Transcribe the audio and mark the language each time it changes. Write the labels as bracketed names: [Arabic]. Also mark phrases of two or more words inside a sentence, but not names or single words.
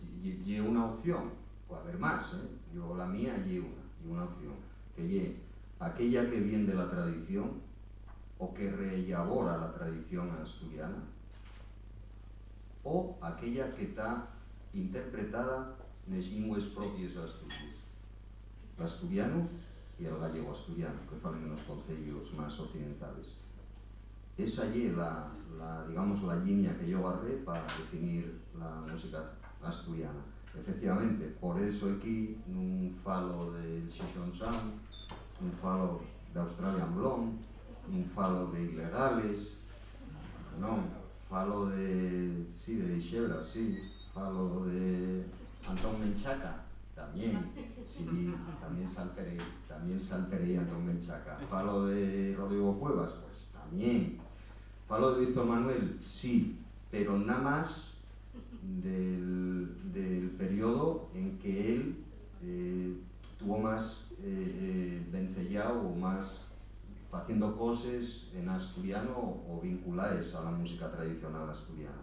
[Spanish] Y una opción, puede haber más, yo la mía y una opción, que es aquella que viene de la tradición o que reelabora la tradición asturiana, o aquella que está interpretada en las lenguas propias de Asturias, el asturiano y el gallego asturiano, que falan en los concellos más occidentales. Esa es digamos, la línea que yo agarré para definir la música asturiana. [Asturian] Efectivamente, por eso aquí non falo del Xixón Sound, non falo de Australian Blonde, non falo de Ilegales, non, falo de Xebra, sí, falo de Antón Menchaca, también, sí, también salperei Antón Menchaca. [Spanish] Falo de Rodrigo Cuevas, pues también. Falo de Víctor Manuel, sí, pero nada más del periodo en que él tuvo más vencellado o más haciendo cosas en asturiano o vinculadas a la música tradicional asturiana.